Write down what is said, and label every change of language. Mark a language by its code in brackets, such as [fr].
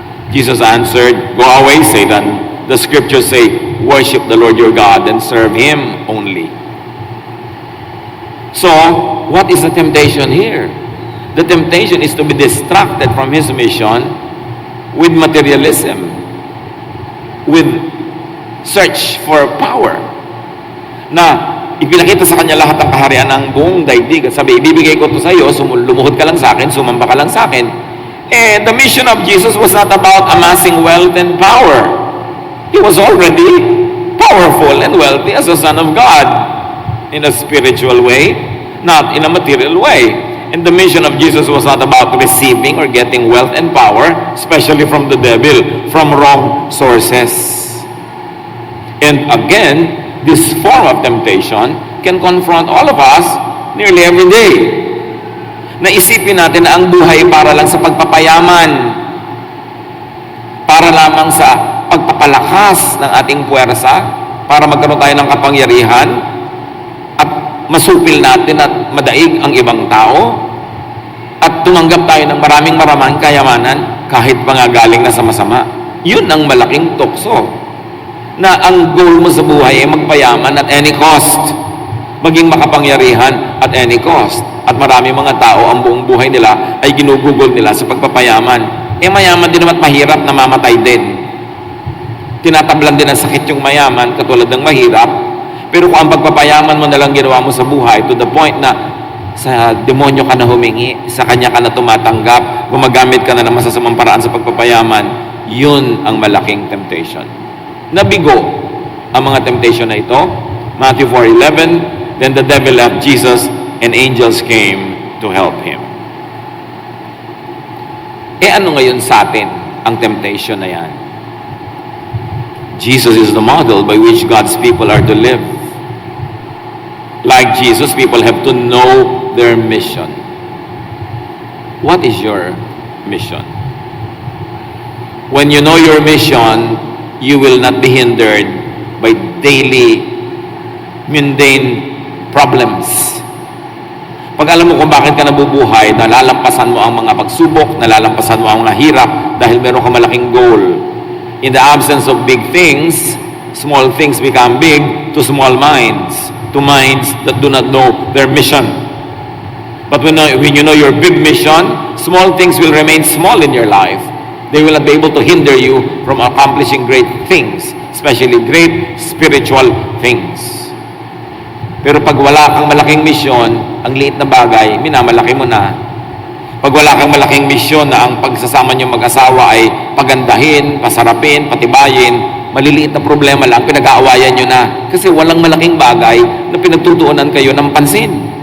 [en] Jesus answered, Go away, Satan. The scriptures say, worship the Lord your God and serve Him only. So, what is the temptation here? The temptation is to be distracted from His mission with materialism, with search for power. [tl] Na ipinakita sa kanya lahat ng kaharian ng buong daigdig at sabi, ibibigay ko ito sa iyo, lumuhod ka lang sa akin, sumamba ka lang sa akin. [en] The mission of Jesus was not about amassing wealth and power. He was already powerful and wealthy as a son of God in a spiritual way, not in a material way. And the mission of Jesus was not about receiving or getting wealth and power, especially from the devil, from wrong sources. And again, this form of temptation can confront all of us nearly every day. [tl] Naisipin natin na ang buhay para lang sa pagpapayaman, para lamang sa pagpapalakas ng ating puwersa, para magkaroon tayo ng kapangyarihan at masupil natin at madaig ang ibang tao at tumanggap tayo ng maraming kayamanan kahit pangagaling na sa masama. Yun ang malaking tukso, na ang goal mo sa buhay ay magpayaman [en] at any cost, [tl] maging makapangyarihan at any cost. At marami mga tao, ang buong buhay nila ay ginugugol nila sa pagpapayaman. Mayaman din naman mahirap, namamatay din. Tinatablan din ang sakit yung mayaman, katulad ng mahirap. Pero kung ang pagpapayaman mo na lang ginawa mo sa buhay, [en] to the point [tl] na sa demonyo ka na humingi, sa kanya ka na tumatanggap, gumagamit ka na ng masasamang paraan sa pagpapayaman, yun ang malaking temptation. Nabigo ang mga temptation na ito. [en] Matthew 4:11, then the devil left Jesus and angels came to help him. [tl] Ano ngayon sa atin ang temptation na yan? [en] Jesus is the model by which God's people are to live. Like Jesus, people have to know their mission. What is your mission? When you know your mission, you will not be hindered by daily mundane problems. [tl] Pag alam mo kung bakit ka nabubuhay, nalalampasan mo ang mga pagsubok, nalalampasan mo ang mga hirap dahil meron ka malaking goal. [en] In the absence of big things, small things become big to small minds, to minds that do not know their mission. But when you know your big mission, small things will remain small in your life. They will not be able to hinder you from accomplishing great things, especially great spiritual things. [tl] Pero pag wala kang malaking misyon, ang liit na bagay, minamalaki mo na. Pag wala kang malaking misyon na ang pagsasama niyo mag-asawa ay pagandahin, pasarapin, patibayin, maliliit na problema lang, pinag-aawayan niyo na. Kasi walang malaking bagay na pinagtutuunan kayo ng pansin.